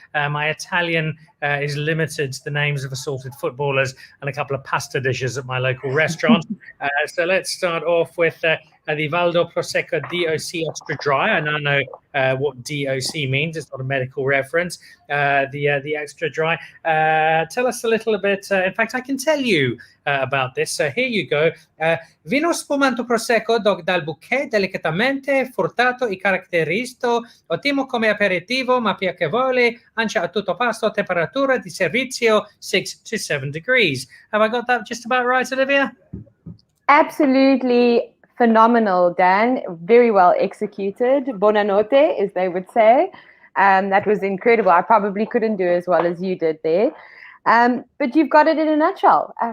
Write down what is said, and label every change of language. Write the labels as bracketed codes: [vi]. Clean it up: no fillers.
[en] My Italian is limited to the names of assorted footballers and a couple of pasta dishes at my local restaurant. So let's start off with the Valdo Prosecco DOC Extra Dry. I now know what DOC means. It's not a medical reference. The Extra Dry. Tell us a little bit. In fact, I can tell you about this. So here you go. [it] Vino spumanto Prosecco dal bouquet delicatamente frutato e caratteristico, ottimo come aperitivo, ma piacevole anche a tutto pasto, temperatura di servizio [en] 6 to 7 degrees. Have I got that just about right, Olivia? Absolutely phenomenal, Dan. Very well executed. Buonanotte, as they would say. That was incredible. I probably couldn't do as well as you did there. But you've got it in a nutshell.